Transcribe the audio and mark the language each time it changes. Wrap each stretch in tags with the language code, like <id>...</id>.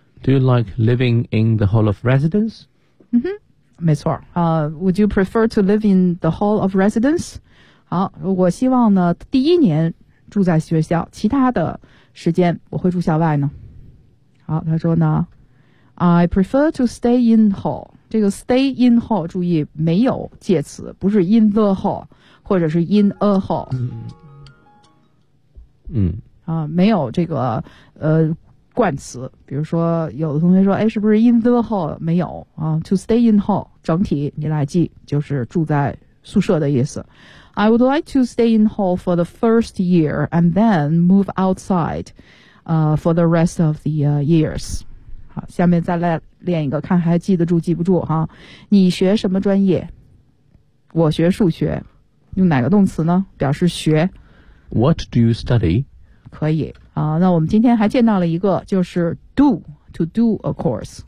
<en>Do you like living in the hall of residence?</en> <zh>嗯哼，没错啊。</zh> <en>Would you prefer to live in the hall of residence?</en> <zh>好，我希望呢第一年住在学校，其他的时间我会住校外呢。好，他说呢，</zh> <en>I prefer to stay in hall。</en> <zh>这个</zh> <en>stay in hall</en> <zh>注意没有介词，不是</zh> <en>in the hall</en> <zh>或者是</zh> <en>in a hall。</en> <zh>没有这个冠词，比如说有的同学说哎，是不是</zh> <en>in the hall，</en> <zh>没有啊。</zh> <en>to stay in hall</en> <zh>整体你来记就是住在宿舍的意思。</zh> <en>I would like to stay in hall for the first year and then move outside for the rest of the years。</en> <zh>下面再来练一个，看还记得住记不住哈。你学什么专业？我学数学。用哪个动词呢？表示学。</zh> <en>What do you study？</en> <zh>可以啊。那我们今天还见到了一个，就是</zh> <en>do to do a course。</en>